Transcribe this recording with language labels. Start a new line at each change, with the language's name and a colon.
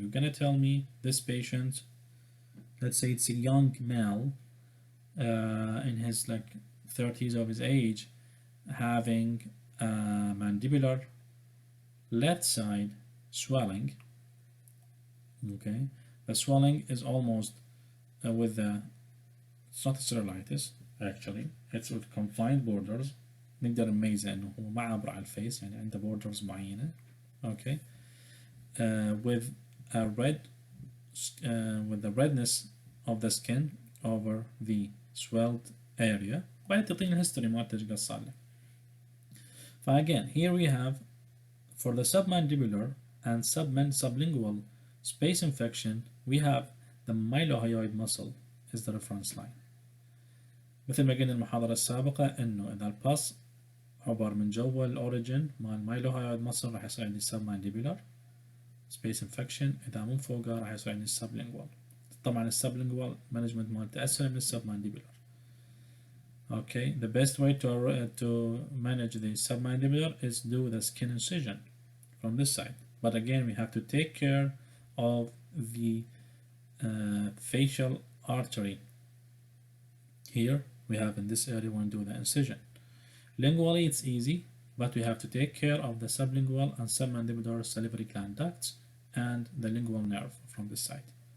English: You're gonna tell me this patient, let's say it's a young male in his 30s of his age, having mandibular left side swelling. Okay, the swelling is almost with it's not a cellulitis actually, it's with confined borders.
Arabic: نقدر نميزه انه هو ما عابر على الفيس، يعني عنده borders معينة.
English: Okay, with a with the redness of the skin over the swelled area.
Arabic: بعدين تعطيني الهيستوري مالته ايش قد صار له.
English: Again, here we have for the submandibular and sublingual space infection, we have the mylohyoid muscle is the reference line.
Arabic: مثل ما قلنا المحاضرة السابقة انه اذا الباس عبر من جوا الاوريجن مال mylohyoid muscle راح يصير عندي submandibular space infection، اذا من فوقه راح يصير عندي sublingual. طبعا السبلينجوال مانجمنت مالته اسهل من السبمانديبولار.
English: Okay, the best way to manage the submandibular is do the skin incision from this side. But again, we have to take care of the facial artery. Here we have in this area when do the incision. Lingually, it's easy, but we have to take care of the sublingual and submandibular salivary gland ducts and the lingual nerve from this side.